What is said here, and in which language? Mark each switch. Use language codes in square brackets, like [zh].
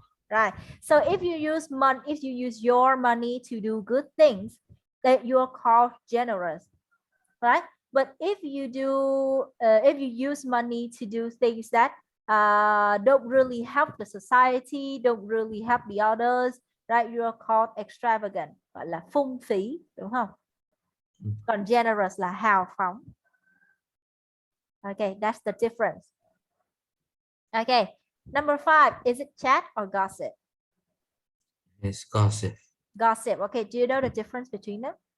[en] Right. So if you use money, if you use your money to do good things, that you are called generous, right? But if you use money to do things that don't really help the society, don't really help the others, right? You are called extravagant, [vi] gọi là phung phí, đúng không? Còn generous là hào phóng. [en] Okay, that's the difference. Okay, number 5, is it chat or gossip? It's gossip. Gossip. Okay, do you know the difference between them?